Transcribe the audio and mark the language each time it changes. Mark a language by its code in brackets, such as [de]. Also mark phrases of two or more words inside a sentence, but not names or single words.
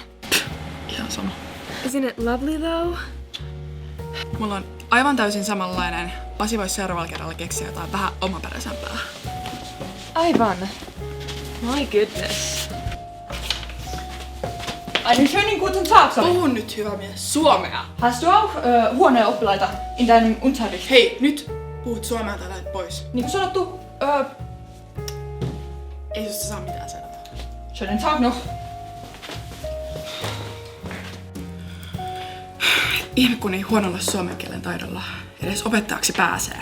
[fi] Ihan sama. [en] Isn't it lovely though? [fi] Mulla on aivan täysin samanlainen. Pasi voisi seuraavalla kerralla keksiä jotain vähän omaperäisempää. Aivan. [en] My goodness. [de] Einen schönen guten Tag, Sari. [fi] Puhun nyt hyvä mies suomea. [de] Hast du auch [fi] huonoja oppilaita [de] in deinem Unterricht? [fi] Hei, nyt puhut suomea tai lähet pois. Niin kuin sanottu, Ei susta saa mitään selvää. [de] schönen Tag noch. [fi] Ihme kun ei huonolla suomen kielen taidolla edes opettajaksi pääsee.